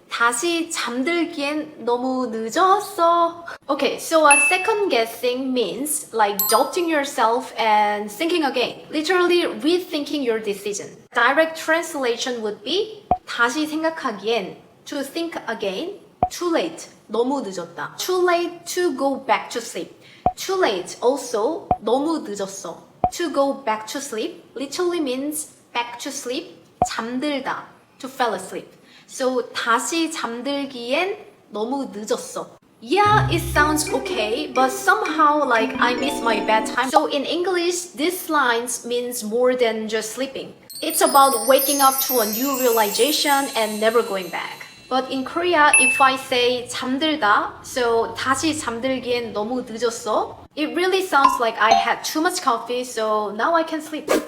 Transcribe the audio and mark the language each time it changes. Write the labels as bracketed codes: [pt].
[ko] 다시 잠들기엔 너무 늦었어. [en] Okay, so second guessing means like doubting yourself and thinking again. Literally rethinking your decision. Direct translation would be [ko] 다시 생각하기엔 [en] to think again. Too late. [ko] 너무 늦었다. [en] Too late to go back to sleep. Too late also [ko] 너무 늦었어. [en] To go back to sleep literally means back to sleep. [ko] 잠들다. [en] To fall asleep. [ko] So 다시 잠들기엔 너무 늦었어. [en] Yeah, it sounds okay, but somehow like I miss my bedtime. So in English, this lines means more than just sleeping. It's about waking up to a new realization and never going back. But in Korea, if I say [ko] 잠들다, [en] so [ko] 다시 잠들기엔 너무 늦었어, [en] it really sounds like I had too much coffee, so now I can sleep.